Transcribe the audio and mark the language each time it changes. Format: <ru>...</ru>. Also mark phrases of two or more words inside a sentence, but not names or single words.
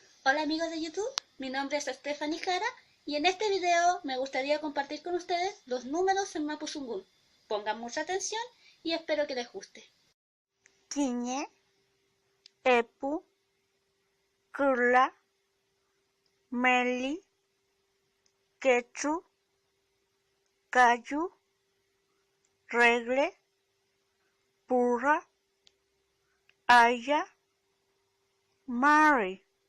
<es>Hola amigos de YouTube, mi nombre es Stephanie Jara y en este video me gustaría compartir con ustedes los números en Mapudungun. Pongan mucha atención y espero que les guste.</es> <arn>Kiñe, Epu, Kurla, Meli, Quechu, Cayu, Regle, Purra, Aya, Mari.</arn>